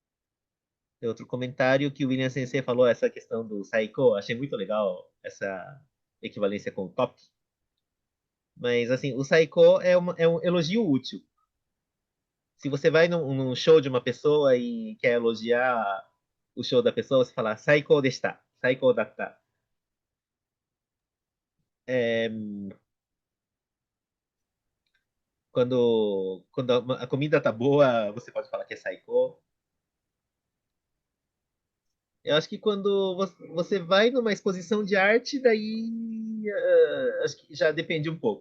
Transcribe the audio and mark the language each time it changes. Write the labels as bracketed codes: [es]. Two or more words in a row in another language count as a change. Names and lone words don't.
[pt] Tem outro comentário que o William Sensei falou, essa questão do Saiko, achei muito legal essa. equivalência com top. Mas, assim, o saiko é um elogio útil. Se você vai num show de uma pessoa e quer elogiar o show da pessoa, você fala [ja] 最高でした、最高だった. [pt] É, quando a comida tá boa, você pode falar que é saiko. Eu acho que quando você vai numa exposição de arte, daí acho que já depende um pouco.